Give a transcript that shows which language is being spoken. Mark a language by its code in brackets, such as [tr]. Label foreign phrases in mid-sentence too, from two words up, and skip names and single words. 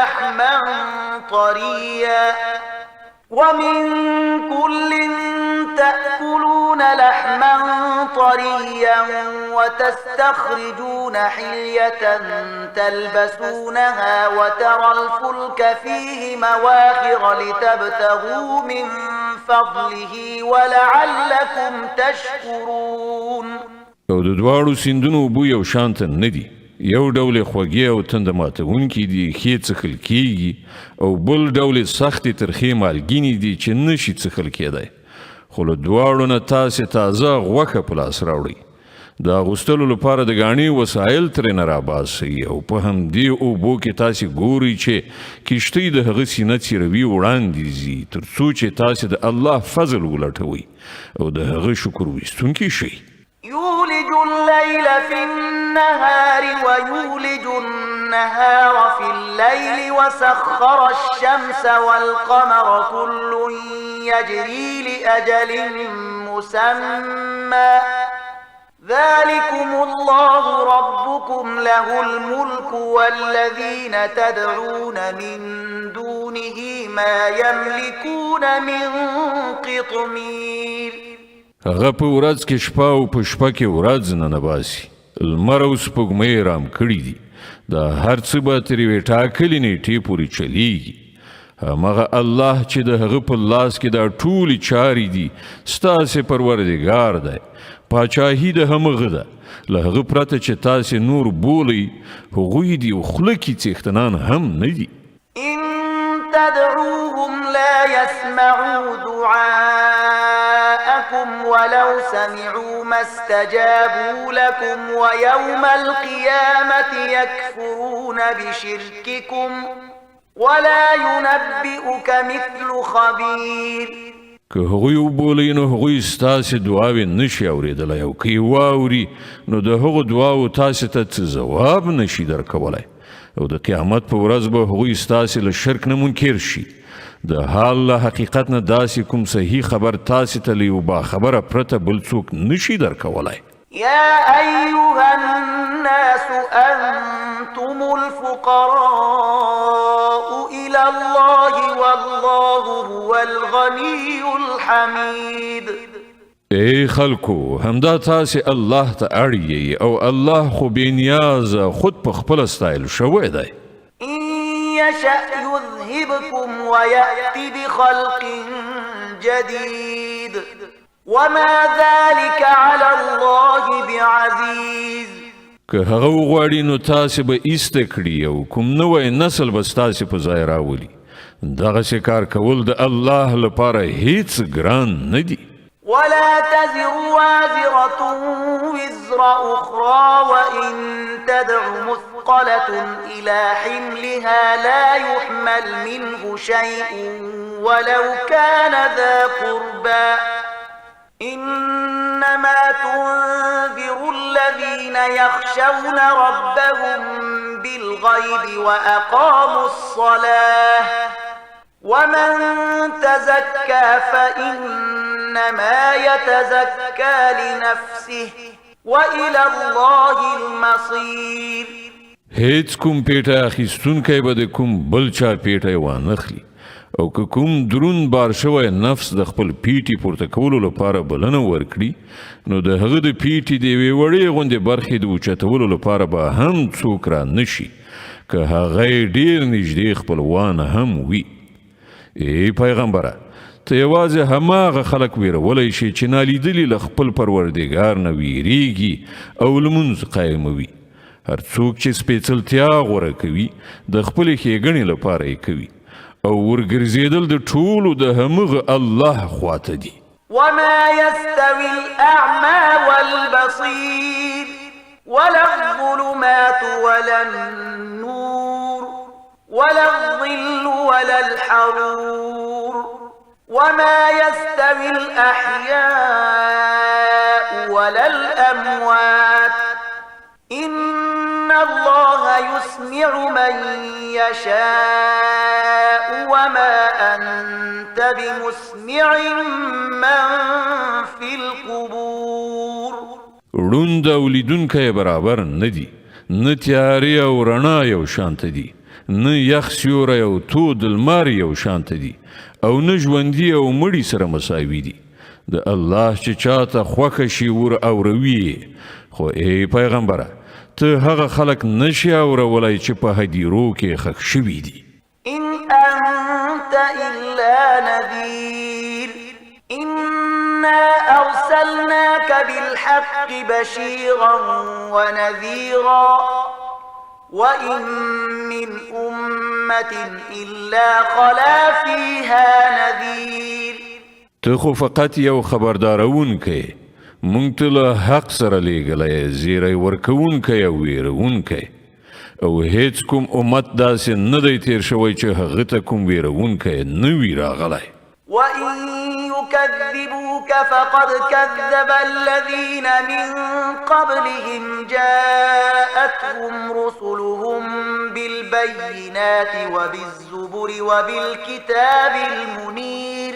[ar] لحما طريا وتستخرجون حلية تلبسونها وترى الفلك فيه مواخر لتبتغوا من فضله ولعلكم تشكرون. [ps] او د دواړو سیندونو اوبه یو شانته نه دي. یو ډول خوږې او تنده ماتونکي دي ښې څښل کیږي او بل ډول سختې ترخې مالګینې دي چې نشي څښل کېدی. خو له دواړو نه تاسې تازه غوښه په لاس راوړئ. د اغوستلو لپاره د ګاڼې وسایل ترېنه راباسئ او په همدې اوبو کې تاسې ګورئ چې کښتۍ د هغه سینه څیروي وړاندې ځي تر څو چې تاسې د الله فضل ولټوئ او د هغه شکر ویستونکي شئ. [ar] يولج الليل في النهار ويولج النهار في الليل وسخر الشمس والقمر كل يجري لأجل مسمى ذلكم الله ربكم له الملك والذين تدعون من دونه ما يملكون من قطمير. [ps] هغه په ورځ کې شپه او په شپه کې ورځ نه نباسي. لمر او سپوږمۍ رام کړي دي. دا هر څه به تر یوې ټاکلې نیټې پورې چلیږي. همغه الله چې د هغه په لاس کې دا ټولې چارې دي ستاسې پروردګار دی. پاچاهي د همغه ده له هغه پرته چې تاسې نور بولئ هغوی دي خوله کې څښتنان هم نه دي [ar] إن تدعوهم لا يسمعوا دعاءكم ولو سمعوا ما استجابوا لكم ويوم القيامة يكفرون بشرككم ولا ينبئك مثل خبير [ps] که هغوی وبولئ نو هغوی ستاسې دعاوې نشي اورېدلی او که یې واوري نو د هغو دعاو تاسې ته څه ځواب نشي درکولی او د قیامت په ورځ به هغوی ستاسې له شرک نه منکر شي د حال له حقیقت نه داسې کوم صحیح خبر تاسې ته له یو باخبره پرته بل څوک نشي درکولی [ar] يا أيها الناس أنتم الفقراء إلى الله والله هو الغني الحميد [ps] ای خلکو همدا تاسې الله ته اړ او الله خو بې نیازه خود په خپله ستایل شوی دی [ar] إن يشأ يذهبكم ويأتي بخلق جديد وما ذلك على الله بعزيز [ps] که هغه وغواړي نو تاسې به ایسته کړي او کوم نوی نسل به ستاسې په ځای راولي دغسې کار کول د الله لپاره هیڅ ګران نه دي [ar] ولا تزر وازرة وزر أخرى وإن تدع مثقلة إلى حملها لا يحمل منه شيء ولو كان ذا قربى إنما تنذر الذين يخشون ربهم بالغيب وأقاموا الصلاة ومن تزكى فإنما يتزكى لنفسه وإلى الله المصير [ps] هیڅ کوم پیټه اخیستونکی به د کوم بل چا پیټه وانخلي او که کوم درون بار شوی نفس د خپل پیټي پورته کولو لپاره بلنه ورکړي نو د هغه د پیټي د یوې وړې غوندې برخې د اوچتولو لپاره به هم څوک را نشي که هغه ډېر نږدې خپلوان هم وي ای پیغمبره ته یوازې هماغه خلک ویرولی شي چې نالیدلي له خپل پروردګار نه ویریږي او لمونځ قایموي هر څوک چې سپېڅلتیا غوره کوي د خپلې ښېګڼې لپاره یې کوي او ورګرځېدل د ټولو د همغه الله خواته دي [ar] وما يستوي الأعمى والبصير ولا الظلمات ولا النور ولا الظل ولا الحرور وما يستوي الأحياء ولا الأموات إن الله يسمع من يشاء وما أنت بمسمع من في القبور [ps] ړوند او لیدونکی برابر نه دي نه تیارې او رڼا یو شانته دي نه یخ سیوری او تود لمر یو شانته دي او نه ژوندي او مړي سره مساوي دي د الله چې چاته خوښه شي ور اوروي خو ای پیغمبره ته هغه خلک نشي اورولی چې په هدیرو کې ښخ شوي دي [ar] إن أنت إلا نذير إنا أرسلناك بالحق بشيرا ونذيرا وإن من أمة إلا خلا فيها نذير [ps] ته خو فقط یو خبردارونکی مونږ ته له حق سره لیږلی زیری ورکوونکی او ویرونکی او هیڅ کوم امت داسې نه دی تیر شوی چې هغه ته کوم ویرونکی نه وي راغلی [ar] وإن يكذبوك فقد كذب الذين من قبلهم جاءتهم رسلهم بالبينات وبالزبر وبالكتاب المنير